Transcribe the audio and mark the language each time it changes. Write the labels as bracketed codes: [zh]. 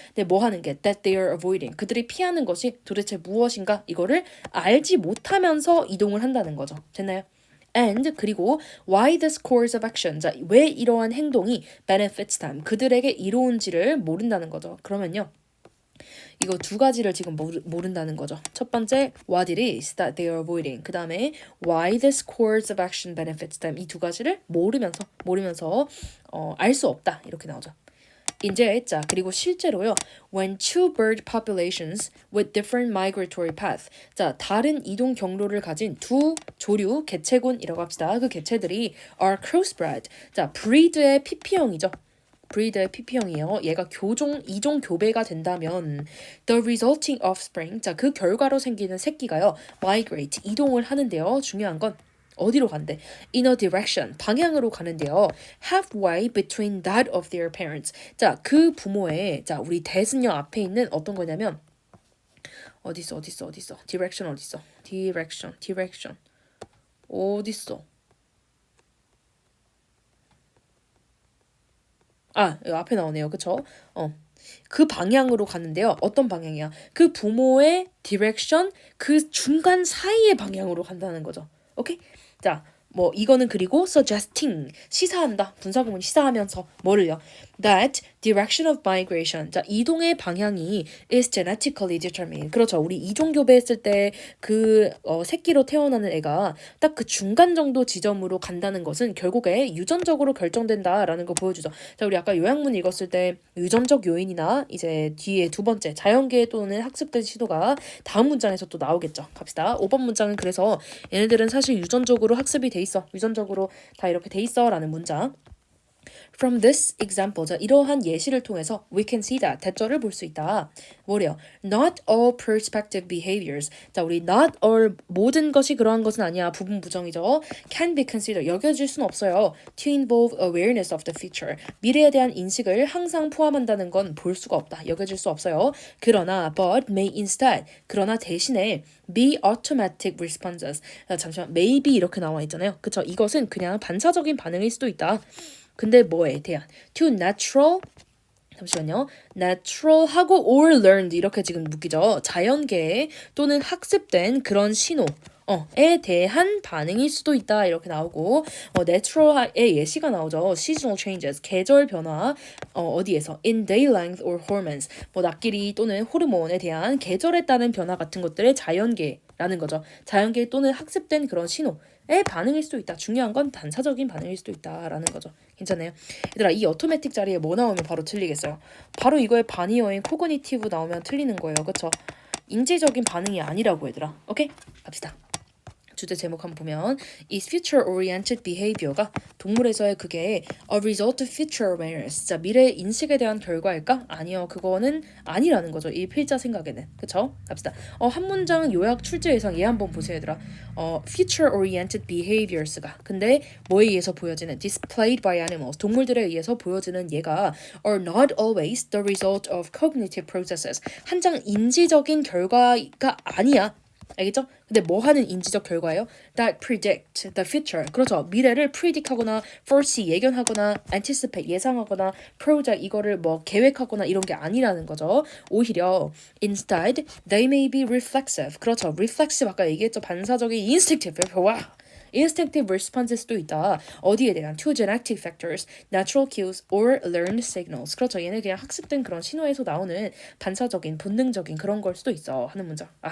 [ko] 근데 뭐 하는 게 [en] that they are avoiding [ko] 그들이 피하는 것이 도대체 무엇인가 이거를 알지 못하면서 이동을 한다는 거죠. 됐나요? And 그리고 [en] why this course of action [ko] 자, 왜 이러한 행동이 [en] benefits them [ko] 그들에게 이로운지를 모른다는 거죠. 그러면요. 이거 두 가지를 지금 모른다는 거죠. 첫 번째, [en] what it is that they are avoiding. [ko] 그 다음에 [en] why this course of action benefits them. [ko] 이 두 가지를 모르면서 알 수 없다. 이렇게 나오죠. 이제 자 그리고 실제로요. [en] When two bird populations with different migratory path. [ko] 자 다른 이동 경로를 가진 두 조류 개체군이라고 합시다. 그 개체들이 [en] are crossbred. [ko] 자 breed의 PP형이죠. 브리드의 PP형이에요. 얘가 이종 교배가 된다면 [en] the resulting offspring, [ko] 자, 그 결과로 생기는 새끼가요. migrate, 이동을 하는데요. 중요한 건 어디로 간대? [en] In a direction, [ko] 방향으로 가는데요. [en] halfway between that of their parents. [ko] 자, 그 부모의, 자, 우리 대승녀 앞에 있는 어떤 거냐면 어딨어? direction 어딨어? direction. 어딨어? 여기 앞에 나오네요. 그쵸? 그 방향으로 가는데요. 어떤 방향이야? 그 부모의 디렉션, 그 중간 사이의 방향으로 간다는 거죠. 오케이? 자, 뭐 이거는 그리고 suggesting 시사한다. 분사구문 시사하면서 뭐를요? [en] That direction of migration. [ko] 자, 이동의 방향이 [en] is genetically determined. [ko] 그렇죠. 우리 이종교배했을 때 그 새끼로 태어나는 애가 딱 그 중간 정도 지점으로 간다는 것은 결국에 유전적으로 결정된다라는 거 보여주죠. 자, 우리 아까 요약문 읽었을 때 유전적 요인이나 이제 뒤에 두 번째 자연계 또는 학습된 시도가 다음 문장에서 또 나오겠죠. 갑시다. 5번 문장은 그래서 얘네들은 사실 유전적으로 학습이 돼 있어. 유전적으로 다 이렇게 돼 있어라는 문장. [en] From this example, [ko] 자, 이러한 예시를 통해서 [en] we can see that [ko] 대절을 볼 수 있다. 뭐래요? [en] Not all perspective behaviors. [ko] 자, 우리 not all 모든 것이 그러한 것은 아니야. 부분 부정이죠. [en] Can be considered [ko] 여겨질 수는 없어요. [en] To involve awareness of the future. [ko] 미래에 대한 인식을 항상 포함한다는 건 볼 수가 없다. 여겨질 수 없어요. [en] 그러나 but may instead. [ko] 그러나 대신에 [en] be automatic responses. [ko] 자, 잠시만 maybe 이렇게 나와 있잖아요. 그쵸? 이것은 그냥 반사적인 반응일 수도 있다. 근데 뭐에 대한 [en] to natural [ko] 잠시만요. natural하고 or learned 이렇게 지금 묶이죠. 자연계에 또는 학습된 그런 신호에 대한 반응일 수도 있다 이렇게 나오고 natural의 예시가 나오죠. seasonal changes 계절 변화 어디에서 [en] in day length or hormones [ko] 뭐 낙길이 또는 호르몬에 대한 계절에 따른 변화 같은 것들의 자연계라는 거죠. 자연계 또는 학습된 그런 신호에 반응일 수도 있다. 중요한 건 반사적인 반응일 수도 있다라는 거죠. 괜찮아요? 얘들아 이 어토매틱 자리에 뭐 나오면 바로 틀리겠어요? 바로 이거에 반이어인 코그니티브 나오면 틀리는 거예요. 그쵸? 인지적인 반응이 아니라고 얘들아. 오케이? 갑시다. 주제 제목 한번 보면 [en] is future oriented behavior가 [ko] 동물에서의 그게 [en] a result of future awareness. [ko] 자, 미래 인식에 대한 결과일까? 아니요. 그거는 아니라는 거죠. 이 필자 생각에는. 그쵸? 갑시다. 한 문장 요약 출제 예상 얘 한번 보세요, 얘들아. [en] future oriented behaviors가 [ko] 근데 뭐에 의해서 보여지는 [en] displayed by animals. [ko] 동물들에 의해서 보여지는 얘가 [en] are not always the result of cognitive processes. [ko] 한장 인지적인 결과가 아니야. 알겠죠? 근데 뭐 하는 인지적 결과예요? [en] That predict the future. [ko] 그렇죠. 미래를 predict하거나 foresee 예견하거나 anticipate 예상하거나 project 이거를 뭐 계획하거나 이런 게 아니라는 거죠. 오히려 [en] instead they may be reflexive. [ko] 그렇죠. reflexive 아까 얘기했죠. 반사적인 instinctive. 와. [en] instinctive responses [ko] 수도 있다. 어디에 대한 [en] to genetic factors, natural cues or learned signals. [ko] 그렇죠. 얘는 그냥 학습된 그런 신호에서 나오는 반사적인 본능적인 그런 걸 수도 있어 하는 문장.